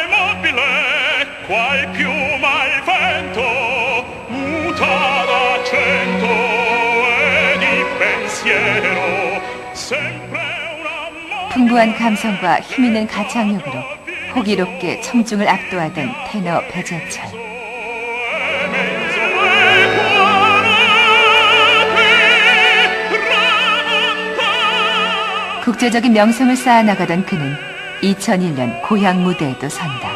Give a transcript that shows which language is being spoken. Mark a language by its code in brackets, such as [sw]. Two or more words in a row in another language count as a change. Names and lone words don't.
[it] mobile, qual piuma al vento, muta d'accento e di pensiero, sempre una [ko] 풍부한 감성과 힘있는 가창력으로 호기롭게 청중을 압도하던 테너 배재철. 국제적인 명성을 쌓아나가던 그는 2001년 고향 무대에도 선다.